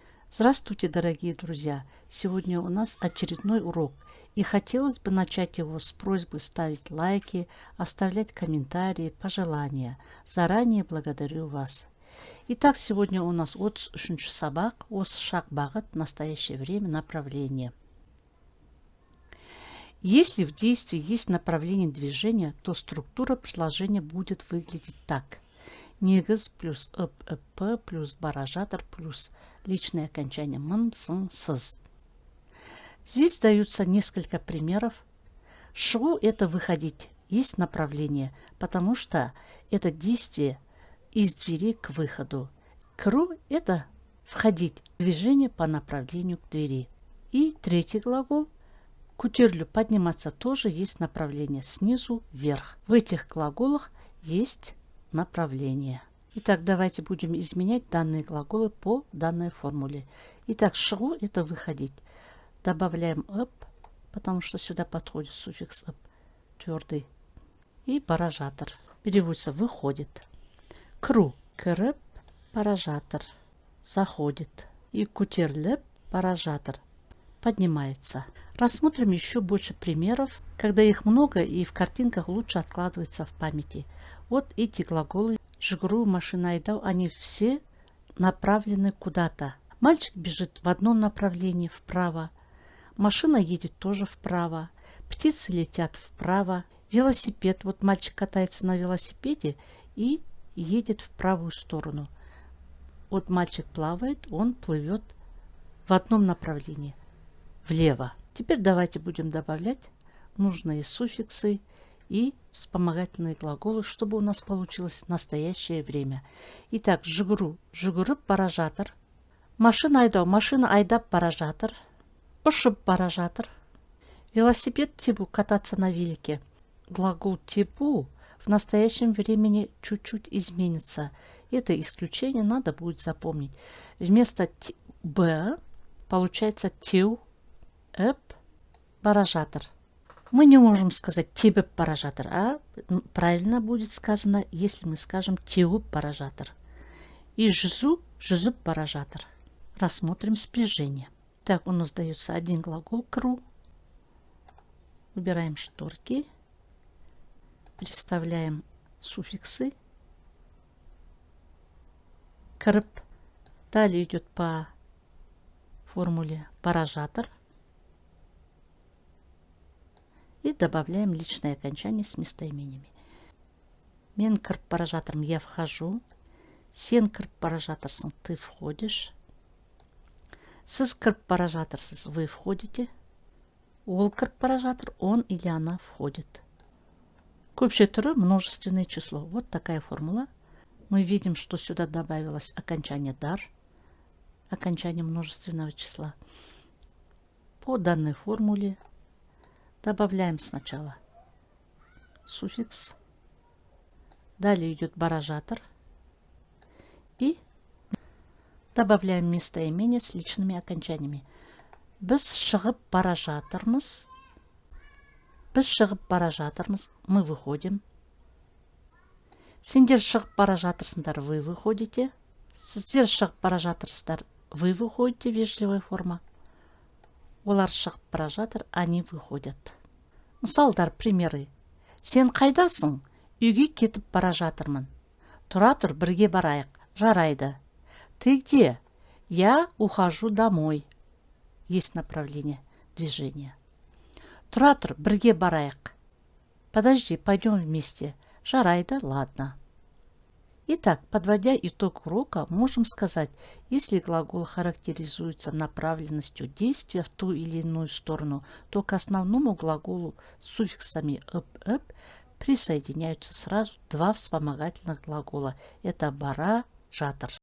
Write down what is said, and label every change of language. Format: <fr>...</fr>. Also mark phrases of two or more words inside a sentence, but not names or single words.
<ru>Здравствуйте, дорогие друзья! Сегодня у нас очередной урок, и хотелось бы начать его с просьбы ставить лайки, оставлять комментарии, пожелания. Заранее благодарю вас. Итак, сегодня у нас</ru> <kk>33-ші сабақ, осы шаг бағыт,</kk> <ru>настоящее время, направление. Если в действии есть направление движения, то структура предложения будет выглядеть так.</ru> <kk>Негіз плюс п плюс бара жатыр плюс</kk> <ru>личное окончание</ru> <kk>мын, сын, сыз.</kk> <ru>Здесь даются несколько примеров. Шығу – это выходить, есть направление, потому что это действие из двери к выходу. Кіру – это входить, движение по направлению к двери. И третий глагол – көтерілу, подниматься, тоже есть направление снизу вверх. В этих глаголах есть направление. Итак, давайте будем изменять данные глаголы по данной формуле. Итак, шығу – это выходить. Добавляем ып, потому что сюда подходит суффикс ып, твердый.</ru> <kk>И бара жатыр.</kk> <ru>Переводится выходит.</ru> <kk>Кіру – кіріп, бара жатыр.</kk> <ru>Заходит. И</ru> <kk>көтеріліп, бара жатыр.</kk> <ru>Поднимается. Рассмотрим еще больше примеров, когда их много и в картинках лучше откладывается в памяти. Вот эти глаголы</ru> <kk>«жүгіру», «машина айдау»,</kk> <ru>они все направлены куда-то. Мальчик бежит в одном направлении, вправо. Машина едет тоже вправо. Птицы летят вправо. Велосипед. Вот мальчик катается на велосипеде и едет в правую сторону. Вот мальчик плавает, он плывет в одном направлении, влево. Теперь давайте будем добавлять нужные суффиксы и вспомогательные глаголы, чтобы у нас получилось настоящее время. Итак,</ru> <kk>жүгіру, жүгіріп бара жатыр. Машина айдау, машина айдап бара жатыр. Ұшып бара жатыр. Велосипед тебу,</kk> <ru>кататься на велике. Глагол тебу в настоящем времени чуть-чуть изменится. Это исключение надо будет запомнить. Вместо б получается</ru> <kk>теу, эп, бара жатыр.</kk> <ru>Мы не можем сказать</ru> <kk>тебіп бара жатыр,</kk> <ru>а правильно будет сказано, если мы скажем</ru> <kk>теуіп бара жатыр. И жүзу, жүзіп бара жатыр.</kk> <ru>Рассмотрим сближение. Так, у нас дается один глагол кіру. Выбираем шторки. Представляем суффиксы. Кіріп. Далее идет по формуле</ru> <kk>бара жатыр.</kk> <ru>И добавляем личное окончание с местоимениями.</ru> <kk>Мен кіріп бара жатырмын,</kk> <ru>я вхожу.</ru> <kk>Сен кіріп бара жатырсың,</kk> <ru>ты входишь.</ru> <kk>Сіз кіріп бара жатырсыз,</kk> <ru>вы входите.</ru> <kk>Ол кіріп бара жатыр,</kk> <ru>он или она входит.</ru> <kk>Көпше түрі</kk> <ru>множественное число. Вот такая формула. Мы видим, что сюда добавилось окончание дар, окончание множественного числа. По данной формуле добавляем сначала суффикс, далее идет</ru> <kk>бара жатыр</kk> <ru>и добавляем местоимение с личными окончаниями.</ru> <kk>Біз шығып бара жатырмыз. Біз шығып бара жатырмыз.</kk> <ru>Мы выходим.</ru> <kk>Сендер шығып бара жатырсыңдар,</kk> <ru>вы выходите.</ru> <kk>Сіздер шығып бара жатырсыздар,</kk> <ru>вы выходите, вежливая форма.</ru> <kk>Олар шығып бара жатыр,</kk> <ru>они выходят.</ru> <kk>Мысалдар, примеры. Сен қайдасың? Үйге кетіп бара жатырмын. Тұра тұр, бірге барайық. Жарайды.</kk> <ru>Ты где? Я ухожу домой. Есть направление движения.</ru> <kk>Тұра тұр, бірге барайық.</kk> <ru>Подожди, пойдем вместе.</ru> <kk>Жарайды, ладно.</kk> <ru>Итак, подводя итог урока, можем сказать, если глагол характеризуется направленностью действия в ту или иную сторону, то к основному глаголу с суффиксами «ып-ып» присоединяются сразу два вспомогательных глагола.</ru> <kk>Это бара, жатыр.</kk>